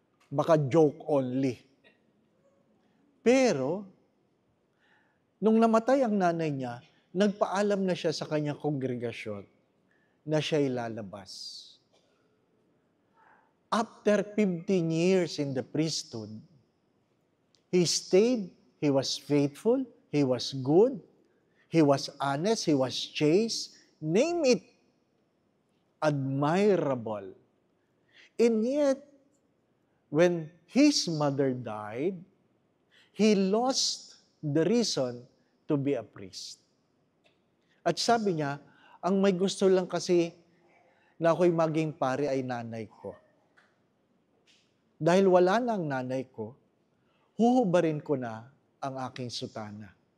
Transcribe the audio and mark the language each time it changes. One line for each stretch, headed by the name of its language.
Filipino: Baka
English: joke only.
Filipino: Pero, nung namatay ang nanay niya, nagpaalam na siya sa kanyang kongregasyon na siya'y lalabas.
English: After 15 years in the priesthood, he stayed, he was faithful, he was good, he was honest, he was chaste, name it, admirable. And yet, when his mother died, he lost the reason to be a priest.
Filipino: At sabi niya, ang may gusto lang kasi na ako'y maging pare ay nanay ko. Dahil wala na ang nanay ko, huhubarin ko na ang aking sutana.